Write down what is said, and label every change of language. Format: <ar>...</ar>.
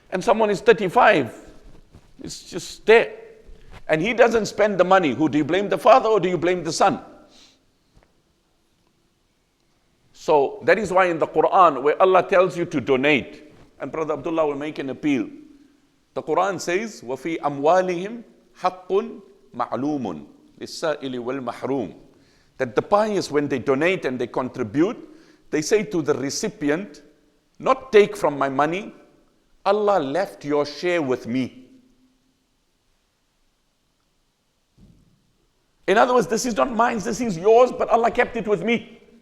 <en>And someone is 35. It's just there. And he doesn't spend the money. Who do you blame, the father or do you blame the son? So that is why in the Quran, where Allah tells you to donate, and Brother Abdullah will make an appeal. The Quran says,</en> <ar>وَفِي أَمْوَالِهِمْ حَقٌّ مَعْلُومٌ لِلسَّائِلِ وَالْمَحْرُومِ.</ar> <en>That the pious, when they donate and they contribute, they say to the recipient, not take from my money, Allah left your share with me. In other words, this is not mine, this is yours, but Allah kept it with me.</en>